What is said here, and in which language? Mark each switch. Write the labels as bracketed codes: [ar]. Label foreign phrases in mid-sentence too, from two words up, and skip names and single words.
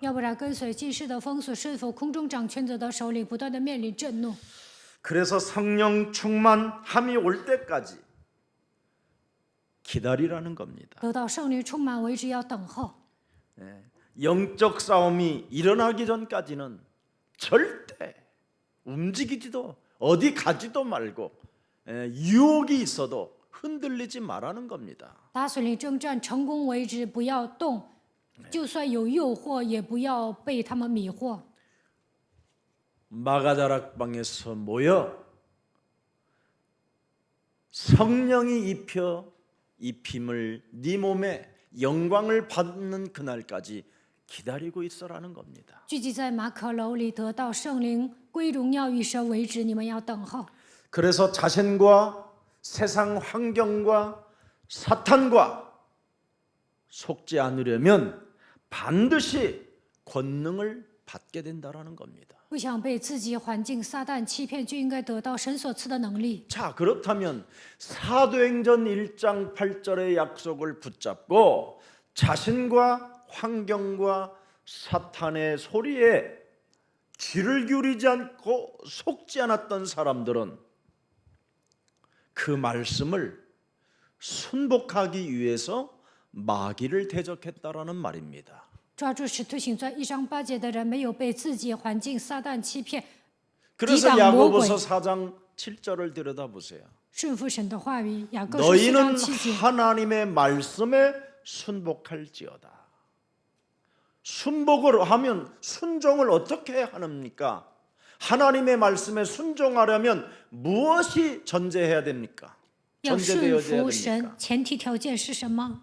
[zh] 要不然跟随今世的风俗，顺服空中掌权者的手里，不断的面临震怒。 [ko] 그래서 성령 충만함이 올 때까지 기다리라는 겁니다. [zh] 得到圣灵充满为止，要等候。 [ko] 영적 싸움이 일어나기 전까지는 절대 움직이지도 어디 가지도 말고 유혹이 있어도 흔들리지 말라는 겁니다. [zh] 打属灵征战成功为止，不要动，就算有诱惑，也不要被他们迷惑。 [ko] 마가다락방에서 모여 성령이 입힘을 네 몸에 영광을 받는 그날까지 기다리고 있어라는 겁니다. [zh] 聚集在马可楼里，得到圣灵归荣耀与神为止，你们要等候。 [ko] 그래서 자신과 세상 환경과 사탄과 속지 않으려면 반드시 권능을 받게 된다라는 겁니다. [zh] 不想被自己环境撒旦欺骗，就应该得到神所赐的能力。 [ko] 자, 그렇다면 사도행전 1장 8절의 약속을 붙잡고 자신과 환경과 사탄의 소리에 귀를 기울이지 않고 속지 않았던 사람들은 그 말씀을 순복하기 위해서 마귀를 대적했다라는 말입니다. [zh] 抓住使徒行传1章8节的人，没有被自己环境撒旦欺骗， [ko] 그래서 [zh] 抵挡魔鬼， [ko] 야고보서 4장 7절을 들여다보세요. [zh] 顺服神的话语。雅各书4 [ko] 너희는 [zh] 章7节， [ko] 하나님의 말씀에 순복할지어다. 순복을 하면 순종을 어떻게 합니까? 하나님의 말씀에 순종하려면 무엇이 전제해야 됩니까? [zh] 要顺 [ko] 전제되어야 [zh] 服神 [ko] 됩니까? ， [zh] 前提条件是什么？